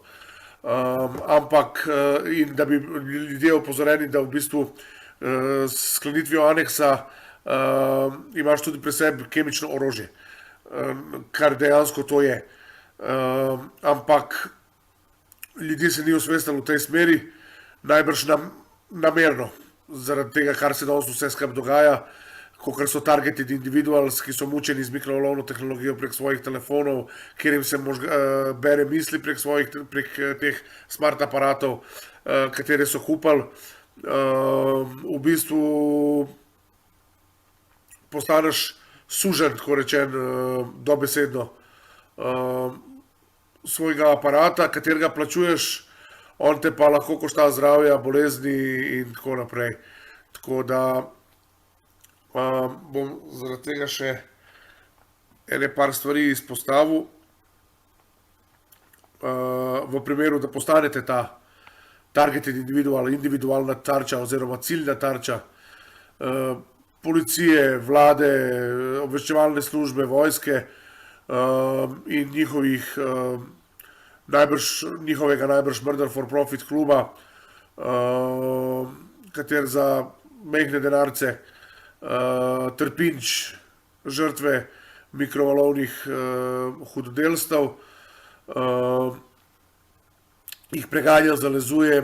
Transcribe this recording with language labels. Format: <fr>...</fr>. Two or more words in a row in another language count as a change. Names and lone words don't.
<sl>Ampak, in da bi ljudje opozoreni, da v bistvu s sklenitvijo aneksa imaš tudi pri sebi kemično orožje, kar dejansko to je. Ampak ljudje se ni osvestili v tej smeri, najbrž namerno, zaradi tega, kar se danes vse skupaj dogaja, kot so</sl> <en>targeted individuals,</en> <sl>ki so mučeni z mikrovalovno tehnologijo prek svojih telefonov, kjer jim se bere misli prek teh smart aparatov, katere so kupali. V bistvu postaneš sužen, tako rečen, dobesedno svojega aparata, katerega plačuješ, on te pa lahko košta zdravja, bolezni in tako naprej. Tako da bom zaradi tega še ene par stvari izpostavil. V primeru, da postanete ta</sl> <en>targeted individual,</en> <sl>individualna tarča oziroma ciljna tarča policije, vlade, obveščevalne službe, vojske in njihovega najbrž</sl> <en>murder for profit</en> <sl>kluba, kater za mehne denarce trpinč žrtve mikrovalovnih hudodelstev, jih preganja, zalezuje,</sl>